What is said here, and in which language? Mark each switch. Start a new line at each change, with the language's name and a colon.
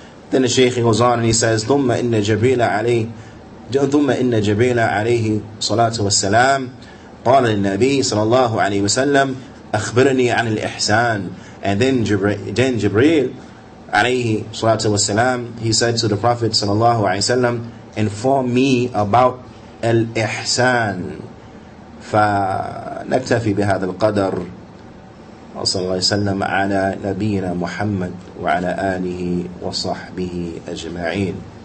English: Then the Shaykh goes on and he says,
Arabic: ثُمَّ إِنَّ جِبْرِيلَ عَلَيْهِ صَلَاةُ وَالسَّلَامُ قال للنبي صلى الله عليه وسلم أخبرني عن الإحسان.
English: And then Jibreel
Arabic: عليه الصلاة والسلام,
English: he said to the Prophet
Arabic: صلى الله عليه وسلم,
English: inform me about الإحسان.
Arabic: فنكتفي بهذا القدر. وصلى الله وسلم على نبينا محمد وعلى آله وصحبه أجمعين.